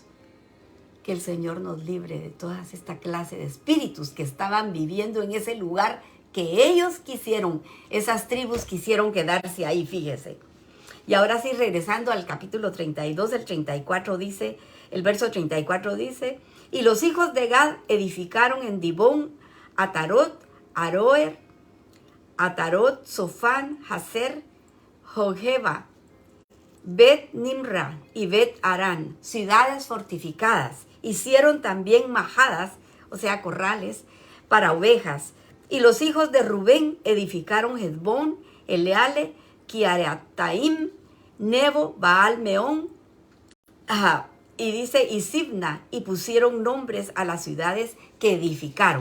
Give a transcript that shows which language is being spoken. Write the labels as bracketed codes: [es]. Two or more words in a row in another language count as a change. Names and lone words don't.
[es] Que el Señor nos libre de toda esta clase de espíritus que estaban viviendo en ese lugar que ellos quisieron, esas tribus quisieron quedarse ahí, fíjese. Y ahora sí, regresando al capítulo 32, el 34 dice, el verso 34 dice: y los hijos de Gad edificaron en Dibón, Atarot, Aroer, Atarot, Sofán, Hazer, Jogeba, Bet Nimra y Bet Arán, ciudades fortificadas. Hicieron también majadas, o sea, corrales, para ovejas. Y los hijos de Rubén edificaron Hezbón, Eleale, Kiariataim, Nebo, Baal Meón, y dice, y Sibna, y pusieron nombres a las ciudades que edificaron.